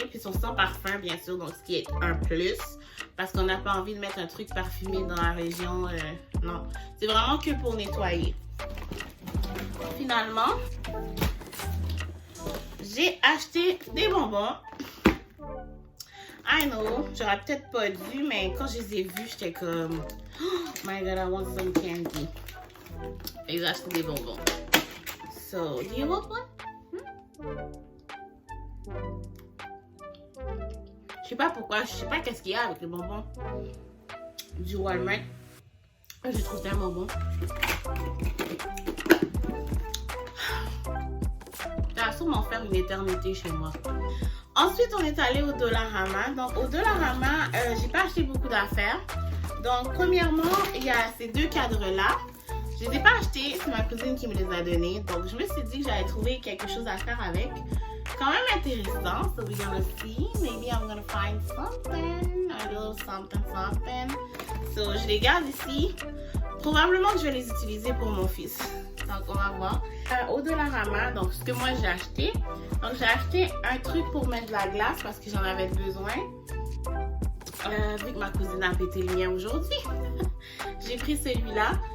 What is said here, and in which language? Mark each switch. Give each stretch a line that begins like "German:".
French: Puis ils sont sans parfum, bien sûr, donc ce qui est un plus. Parce qu'on n'a pas envie de mettre un truc parfumé dans la région. Non, c'est vraiment que pour nettoyer. Finalement, j'ai acheté des bonbons.
English: I know,
French: j'aurais peut-être pas dû, mais quand je les ai vus, j'étais comme...
English: Oh my god, I want some candy.
French: Et j'ai acheté des bonbons.
English: So, do you want one?
French: Je sais pas pourquoi, je sais pas qu'est-ce qu'il y a avec les bonbons du Walmart. Je trouve tellement bon. Ça va sûrement faire une éternité chez moi. Ensuite, on est allé au Dollarama. Donc, au Dollarama, j'ai pas acheté beaucoup d'affaires. Donc, premièrement, il y a ces deux cadres-là. Je les ai pas achetés, c'est ma cousine qui me les a donnés. Donc, je me suis dit que j'allais trouver quelque chose à faire avec. Quand même intéressant.
English: So, we're gonna see. Maybe I'm gonna find something. A little something, something.
French: So, je les garde ici. Probablement que je vais les utiliser pour mon fils. Donc, on va voir. Au Dollarama, donc, ce que moi j'ai acheté. Donc, j'ai acheté un truc pour mettre de la glace parce que j'en avais besoin. Vu que ma cousine a pété le mien aujourd'hui. J'ai pris celui-là.